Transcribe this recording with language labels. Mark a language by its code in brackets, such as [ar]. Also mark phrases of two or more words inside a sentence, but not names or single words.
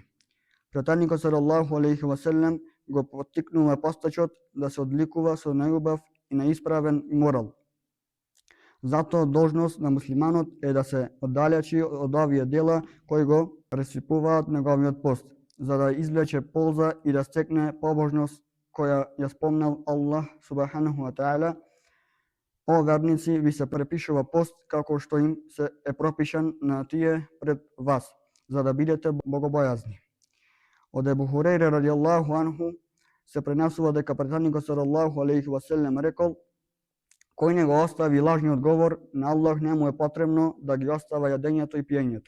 [mk] Пратеникот [ar] صلى الله عليه وسلم [mk] го поттикнува постачот да се одликува со најубав и наисправен морал. Затоа должност на муслиманот е да се оддалечи од овие дела кои го пресипуваат неговиот пост, за да извлече полза и да стекне побожност која ја спомнал Аллах [ar] سبحانه وتعالى. [mk] О верници, ви се препишува пост како што им се е пропишан на тие пред вас, за да бидете богобојазни. Од Ебу Хурейре [ar] رضي الله عنه [mk] се пренесува дека пратеникот [ar] صلى الله عليه وسلم [mk] рекол: кој не го остави лажниот говор, на Аллах не му е потребно да ги остава јадењето и пиењето.